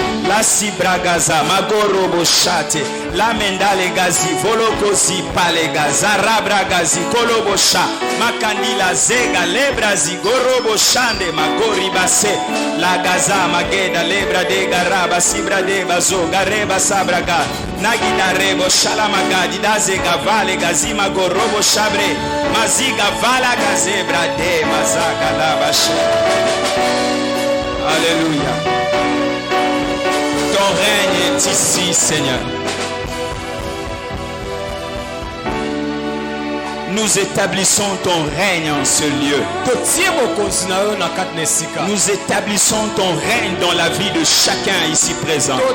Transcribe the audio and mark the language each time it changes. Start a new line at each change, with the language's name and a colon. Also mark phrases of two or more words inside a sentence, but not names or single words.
French: la sibragaza magorobo shate la mendale gazi volokosi palega zarabra gazi kolobosha makandila zega lebrazi gorobo shande magori base la gaza mageda lebra de garaba sibra de bazo gareba sabraga nagida rebo shalamagadi dazega vale gazi magorobo shabre maziga vala gazebra de mazaga labashe. Alléluia. Ton règne est ici, Seigneur. Nous établissons ton règne en ce lieu. Nous établissons ton règne dans la vie de chacun ici présent.